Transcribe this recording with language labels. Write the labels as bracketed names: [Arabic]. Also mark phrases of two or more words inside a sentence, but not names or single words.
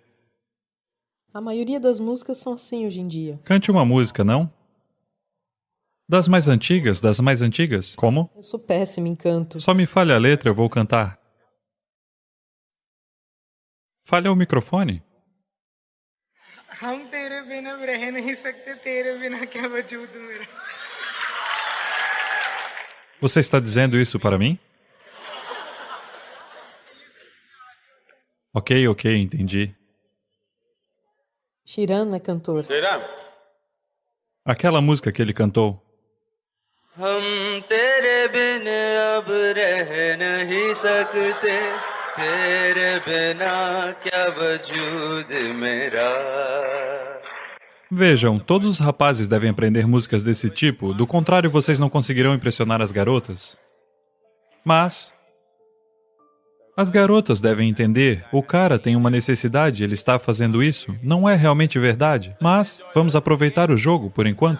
[Portuguese] A maioria das músicas são assim hoje em dia. Cante uma música, não? Das mais antigas? Das mais antigas? Como? Eu sou péssima em canto. Só me fale a letra, eu vou cantar. Fale ao microfone. [Hindi] हम तेरे बिना रह नहीं सकते तेरे बिना क्या वजूद मेरा. [Portuguese] Você está dizendo isso para mim? Ok, entendi. Shiran não é cantor. Aquela música que ele cantou. [Hindi] हम तेरे बिन अब रह नहीं सकते तेरे बिना क्या वजूद मेरा. [Portuguese] Vejam, todos os rapazes devem aprender músicas desse tipo, do contrário vocês não conseguirão impressionar as garotas. Mas as garotas devem entender, o cara tem uma necessidade, ele está fazendo isso, não é realmente verdade, mas vamos aproveitar o jogo por enquanto.